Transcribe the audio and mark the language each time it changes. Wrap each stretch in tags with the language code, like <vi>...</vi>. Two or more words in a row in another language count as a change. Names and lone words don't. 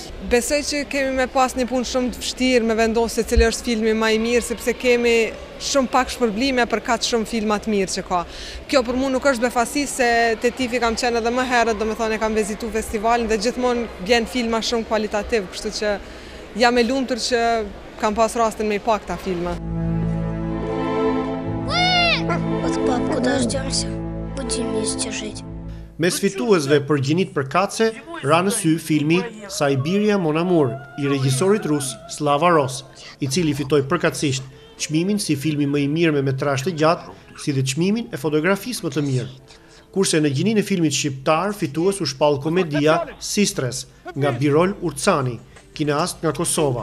<sq>Besoj që kemi me pas një punë shumë të vështirë me vendosje cili është filmi më i mirë, sepse kemi shumë pak shpërblime për kaq shumë filma të mirë që ka. Kjo për mua nuk është befasi, se te TIFF kam qenë edhe më herët, domethënë kam vizitu festivalin dhe gjithmonë vjen filma shumë kualitativ, kështu që jam e lumtur që kam pas rastin me i pa këta filma.</sq> <ru>Вот папку дождемся, будем вместе жить.</ru> <sq>Mes fituesve për gjinit përkatëse, ra në sy filmi Siberia Mon Amour, i regjisorit rus Slava Ros, i cili fitoi përkatësisht çmimin si filmi më i mirë me metrazh të gjatë, si dhe çmimin e fotografisë më të mirë. Kurse në gjininë e filmit shqiptar, fitues u shpall komedia Sistres nga Birol Urcani, kineast nga Kosova.</sq>